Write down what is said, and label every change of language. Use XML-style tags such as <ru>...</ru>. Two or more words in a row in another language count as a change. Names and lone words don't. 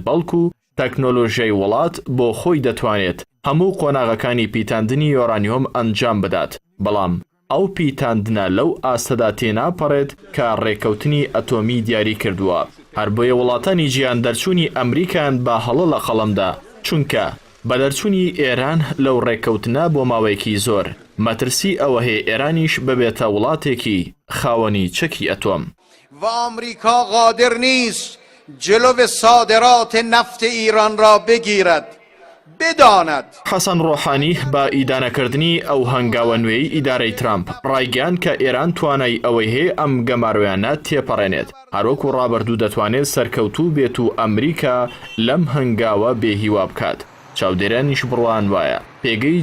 <ckb>بەڵکو تەکنۆلۆژیای وڵات بۆ خۆی دەتوانێت هەموو قۆناغەکانی پیتاندنی یۆرانیۆم ئەنجام بدات بەڵام ئەو پیتاندنە لەو ئاستەدا تێناپەڕێت کە ڕێکەوتنی ئەتۆمی دیاری کردووە هەر بۆیە وڵاتانی گیان دەرچوونی ئەمریکایان با هەڵە لە قەڵەمدا چونکە بە دەرچوونی ئێران لەو ڕێکەوتنە بۆ ماوەیەکی زۆر مەترسی ئەوە هەیە ئێرانیش ببێتە وڵاتێکی خاوەنی چەکی ئەتۆم</ckb> <fa>و آمریکا قادر نیست جلو صادرات نفت ایران را بگیرد بداند</fa> <ckb>حەسەن ڕۆحانی با ئیدانەکردنی ئەو هەنگاوە نوێی ئیدارەی ترامپ ڕایگەیان کە ئێران توانای ئەوەی هەیە ئەم گەمارویانە تێپەڕێنێت هەروەکو ڕابردوو دەتوانێت سەرکەوتوو بێت و ئەمریکا لەم هەنگاوە بێهیوا بکات چاودێرانیش بڕوان وایە پێگەی</ckb>